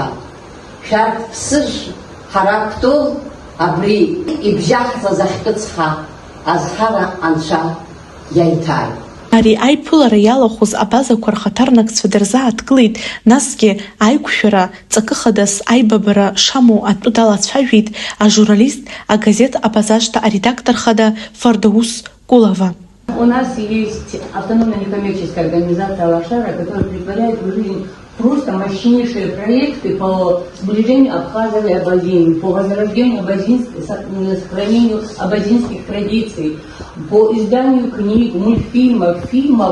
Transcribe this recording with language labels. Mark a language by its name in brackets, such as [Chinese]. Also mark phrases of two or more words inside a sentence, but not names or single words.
[Abkhazian] Шәарҭ ԥсыж, ҳара кәтол, абри ибжьаҳҵаз ахькыцха азҳара анцәа иаиҭааит. Ари аиԥылара иалахәыз абазақәа рхаҭарнакцәа дырзааҭгылеит, насгьы аиқәшәара ҵакыхадас аибабара шамоу атәы далацәажәеит ажурналист, агазет «Абазашта» аредактор хада Фардаус Кулова. [Russian] У нас есть автономная некоммерческая организация «Алашара», которая притворяет в жизнь просто мощнейшие проекты по сближению Абхазии и Абазии, по возрождению сохранению абазинских традиций, по изданию книг, мультфильмов, фильмов.